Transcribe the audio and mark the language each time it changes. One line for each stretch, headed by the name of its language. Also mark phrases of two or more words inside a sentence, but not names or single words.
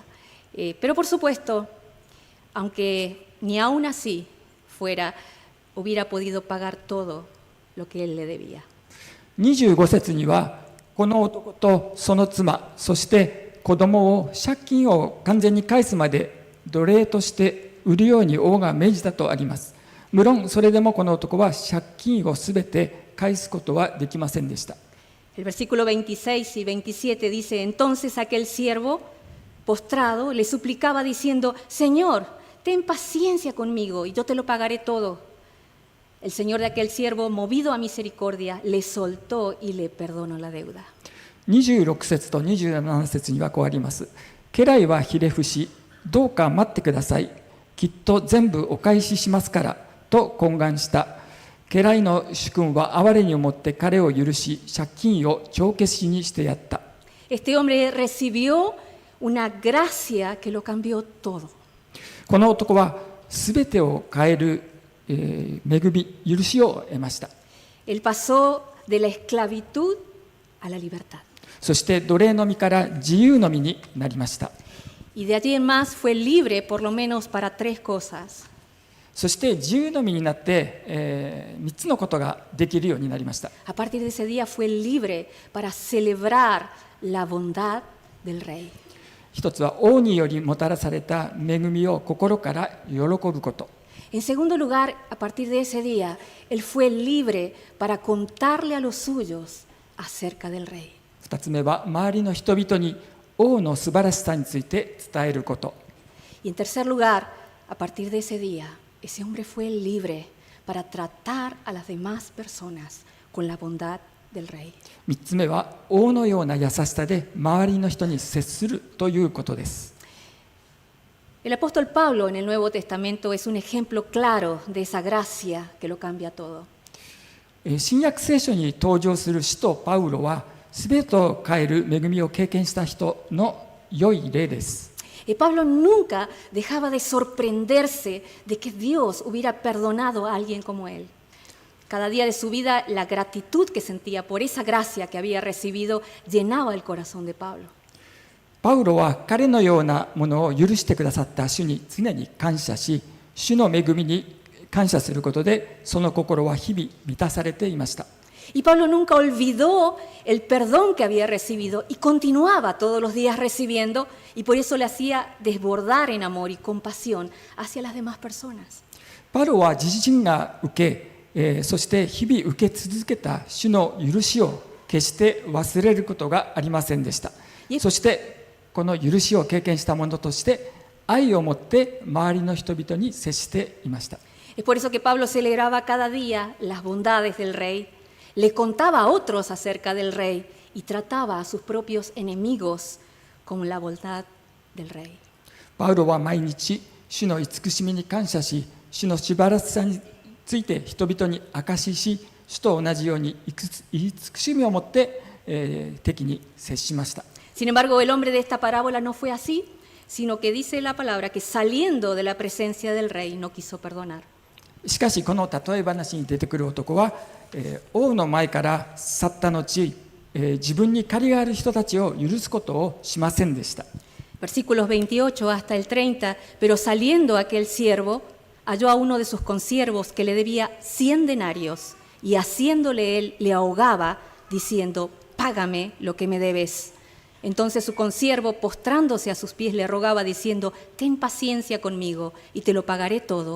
Spanish: Pero por supuesto, aunque ni aún así hubiera podido pagar todo lo que él le debía.
Japanese: 25 節にはこの男とその妻、そして子供を借金を完全に返すまで奴隷として売るように王が命じたとあります。無論それでもこの男は借金をすべて返すことはできませんでした。
Spanish: El versículo 26 y 27 dice, entonces aquel siervo postrado le suplicaba diciendo, Señor, ten paciencia conmigo y yo te lo pagaré todo. El señor de aquel siervo, movido a misericordia, le soltó y le perdonó la deuda.
Japanese: 26 節と27節にはこうあります。家来はひれ伏し、どうか待ってください。きっと全部お返ししますから、と懇願した。家来の主君は哀れに思って彼を許し、借金を帳消しにしてやった。
Spanish: Este hombre recibió una gracia que lo cambió todo.
Japanese: この男はすべてを変える、恵み、許しを得ました。
Spanish: Él pasó de la esclavitud a la libertad.
Japanese: そして奴隷の身から自由の身になりました。
Spanish: Y de allí en más fue libre por lo menos para 3 cosas.
Japanese: そして自由の身になって、3つのことができるようになりました。
Spanish: A partir de ese día fue libre para celebrar la bondad del rey.
Japanese: 一つは王によりもたらされた恵みを心から喜ぶこと。
Spanish: En segundo lugar, a partir de ese día, él fue libre para contarle a los suyos acerca del rey.
Japanese: 二つ目は周りの人々に王の素晴らしさについて伝えること。
Spanish: Y en tercer lugar, a partir de ese día, ese hombre fue libre para tratar a las demás personas con la bondad del rey.
Japanese: 三つ目は王のような優しさで周りの人に接するということです。
Spanish: El apóstol Pablo en el Nuevo Testamento es un ejemplo claro de esa gracia que lo cambia todo.
Japanese: 新約聖書に登場する使徒パウロはすべてを変える恵みを経験した人の良い例です。
Spanish: Pablo nunca dejaba de sorprenderse de que Dios hubiera perdonado a alguien como él. Cada día de su vida, la gratitud que sentía por esa gracia que había recibido llenaba el corazón de Pablo.
Japanese: パウロは彼のようなものを許してくださった主に常に感謝し、主の恵みに感謝することで、その心は日々満たされていました。
Spanish: Y Pablo nunca olvidó el perdón que había recibido y continuaba todos los días recibiendo y por eso le hacía desbordar en amor y compasión hacia las demás personas.
Japanese: パウロは自身が受け、そして日々受け続けた主の許しを決して忘れることがありませんでした。そしてこの許しを経験した者として愛を持って周りの人々に接していました。
Spanish: Es por eso que Pablo celebraba cada día las bondades del rey, le contaba a otros acerca del rey y trataba a sus propios enemigos con la bondad del rey.
Japanese: パウロは毎日主の慈しみに感謝し、主の素晴らしさについて人々に証しし、主と同じように慈しみを持って、敵に接しました。
Spanish: Sin embargo, el hombre de esta parábola no fue así, sino que dice la palabra que saliendo de la presencia del rey no quiso perdonar.
Japanese: しかしこの例え話に出てくる男は、王の前から去った後、自分に借りがある人たちを許すことをしませんでした。
Spanish: Versículos 28 hasta el 30, pero saliendo aquel siervo, halló a uno de sus consiervos que le debía 100 denarios, y haciéndole él, le ahogaba, diciendo, págame lo que me debes. Entonces su consiervo, postrándose a sus pies, le rogaba, diciendo, ten paciencia conmigo, y te lo pagaré todo.